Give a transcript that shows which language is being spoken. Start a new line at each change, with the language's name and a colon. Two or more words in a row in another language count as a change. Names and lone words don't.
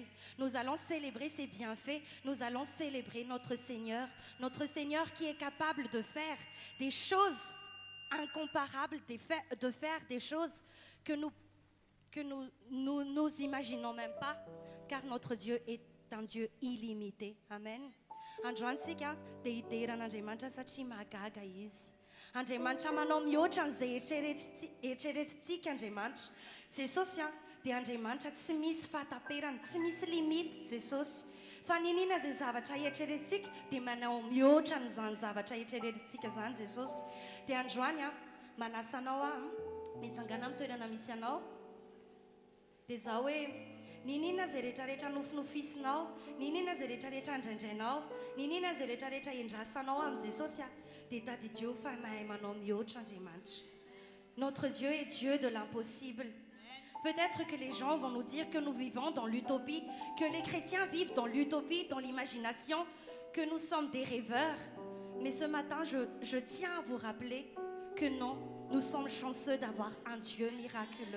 French: Nous allons célébrer ses bienfaits. Nous allons célébrer notre Seigneur qui est capable de faire des choses incomparables, de faire des choses que nous imaginons même pas, car notre Dieu est un Dieu illimité. Amen.
Malagasy: Androantsika dia hideran'Andriamanitra satria mahagaga izy. Andriamanitra manao mihoatra an'izay eritreretintsika Andriamanitra. Jesosy dia Andriamanitra tsy misy fahataperana, tsy misy limity Jesosy. Fa ninina izay zavatra eritreretintsika dia manao mihoatra an'izany zavatra eritreretintsika zany Jesosy. Dia androany manasa anao mitsangana amin'ny toerana misy anao. Dia zaho hoe ninina izay rehetrarehetra nofinofisinao, ninina izay rehetrarehetra andraindrainao, ninina izay rehetrarehetra endrasanao amin'ny Jesosy dia Daddy Dieu fa mahay manao mihoatra Andriamanitra.
French: Notre Dieu est Dieu de l'impossible. Peut-être que les gens vont nous dire que nous vivons dans l'utopie, que les chrétiens vivent dans l'utopie, dans l'imagination, que nous sommes des rêveurs. Mais ce matin, je tiens à vous rappeler que non, nous sommes chanceux d'avoir un Dieu miraculeux.